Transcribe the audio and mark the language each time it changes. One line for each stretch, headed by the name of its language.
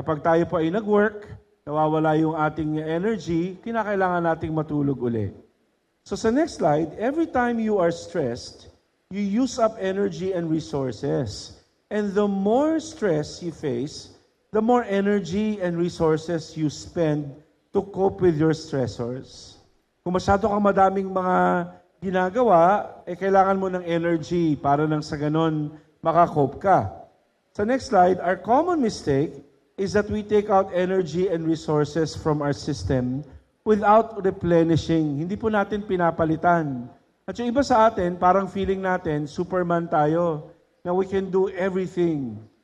Filipino: Kapag tayo po ay nag-work, nawawala yung ating energy, kinakailangan nating matulog uli.
English: So sa next slide, every time you are stressed, you use up energy and resources. And the more stress you face, the more energy and resources you spend to cope with your stressors.
Filipino: Kung masyado kang madaming mga ginagawa, kailangan mo ng energy para nang sa ganon makakope ka.
English: Sa next slide, our common mistake is that we take out energy and resources from our system without replenishing.
Filipino: Hindi po natin pinapalitan. At yung iba sa atin, parang feeling natin, Superman tayo, na
English: we can do everything.